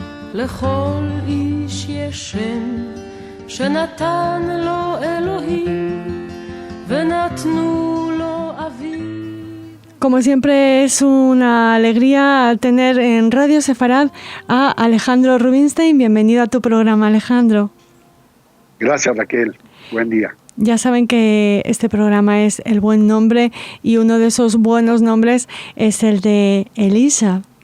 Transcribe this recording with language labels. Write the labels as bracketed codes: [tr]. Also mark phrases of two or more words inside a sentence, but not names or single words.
[he] לכל איש יש שם שנתן לו אלוהים ונתנו לו אביו. [es] Como siempre es una alegría tener en Radio Sefarad a Alejandro Rubinstein. Bienvenido a tu programa, Alejandro. Gracias, Raquel. Buen día. Ya saben que este programa es El Buen Nombre y uno de esos buenos nombres es el de Elisha.